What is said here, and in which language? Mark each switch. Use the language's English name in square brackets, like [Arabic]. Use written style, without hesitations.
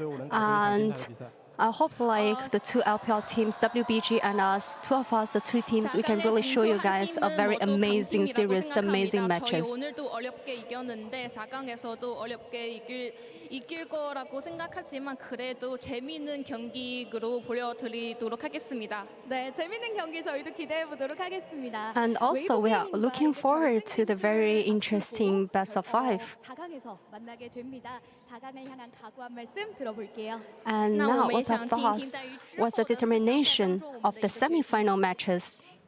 [English] And I hope like the 2 LPL teams, WBG and us, 2 of us, the 2 teams, we can really show you guys a very amazing series, amazing matches. [Korean] 오늘도 어렵게 이겼는데 4강에서도 어렵게 이길 거라고 생각하지만 그래도 재미있는 경기로 보여드리도록 하겠습니다. 네, 재미있는 경기 저희도 기대해 보도록 하겠습니다. [English] And also we are looking forward to the very interesting best of 5. [Korean] 4강에서 만나게 됩니다. 4강을 향한 각오한 말씀 들어볼게요. [English] And now what are thoughts? What's the determination of the semi-final matches?